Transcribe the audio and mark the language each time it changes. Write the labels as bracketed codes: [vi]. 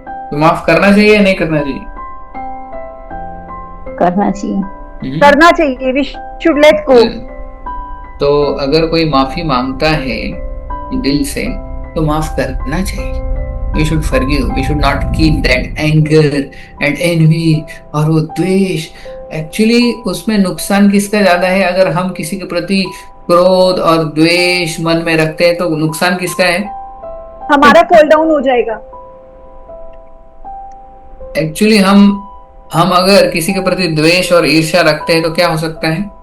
[hi] तो माफ करना चाहिए या नहीं करना चाहिए? करना चाहिए। करना चाहिए, [en] We should let go. [hi] तो अगर कोई माफी मांगता है दिल से तो माफ करना चाहिए। [en] We should forgive. We should not keep that anger and envy [hi] और वो द्वेष। एक्चुअली उसमें नुकसान किसका ज्यादा है? अगर हम किसी के प्रति क्रोध और द्वेष मन में रखते हैं तो नुकसान किसका है? हमारा कूल डाउन हो जाएगा। एक्चुअली हम अगर किसी के प्रति द्वेष और ईर्ष्या रखते हैं तो क्या हो सकता है?